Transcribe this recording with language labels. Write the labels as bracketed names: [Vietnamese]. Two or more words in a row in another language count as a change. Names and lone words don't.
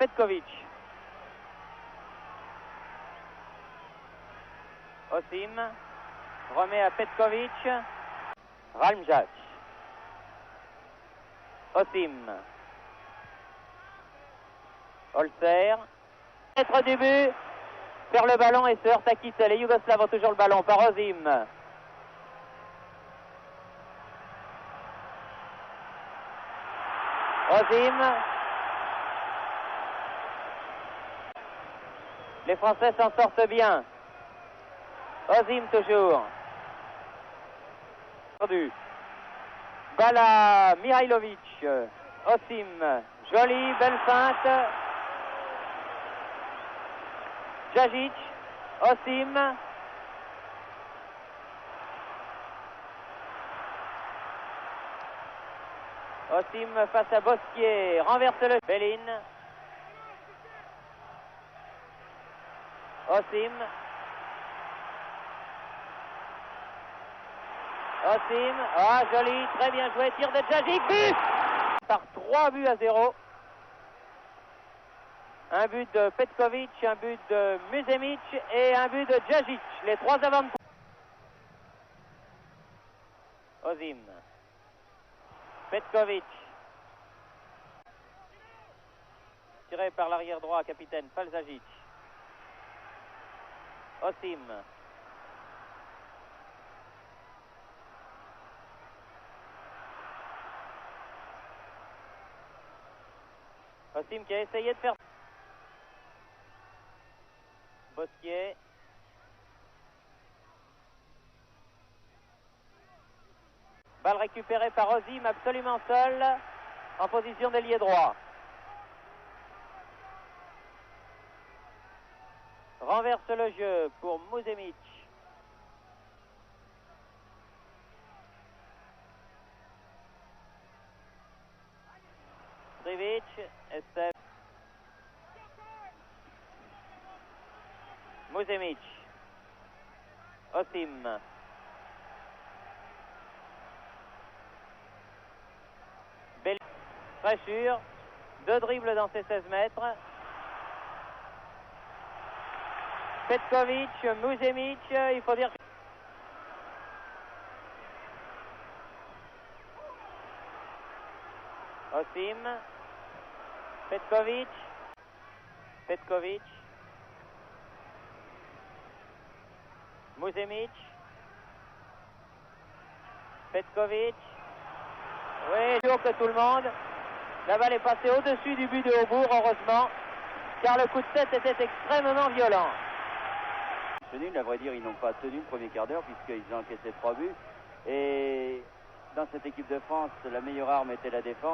[French] Petkovic. Osim remet à Petkovic. Ralmjak. Osim. Holzer. Maître du but. Faire le ballon et se heurte à Kittel. Les Yougoslaves ont toujours le ballon par Osim. Osim. Les Français s'en sortent bien. Osim toujours. Perdu. Bala Mihailovic. Osim. Jolie, belle feinte. Djajic. Osim. Osim face à Bosquier. Renverse le Bellin. Osim. Osim. Ah, joli. Très bien joué. Tir de Djajic. But par 3-0. Un but de Petkovic, un but de Musemic et un but de Djajic. Les trois avant. Osim. Petkovic. Tiré par l'arrière droit, capitaine Falzajic. Osim. Osim qui a essayé de faire. Bosquier. Balle récupérée par Osim, absolument seul, en position d'ailier droit. Renverse le jeu pour Musemic. Trivic, Estef. Musemic. Osim. Bellin. Très sûr. 2 dribbles dans ses 16 mètres. Petkovic, Musemic, il faut dire. Osim. Petkovic. Petkovic. Musemic. Petkovic. Oui, plus haut que tout le monde. La balle est passée au-dessus du but de Aubourg, heureusement, car le coup de tête était extrêmement violent. À vrai dire, ils n'ont pas tenu le premier quart d'heure puisqu'ils ont encaissé 3 buts. Et dans cette équipe de France, la meilleure arme était la défense.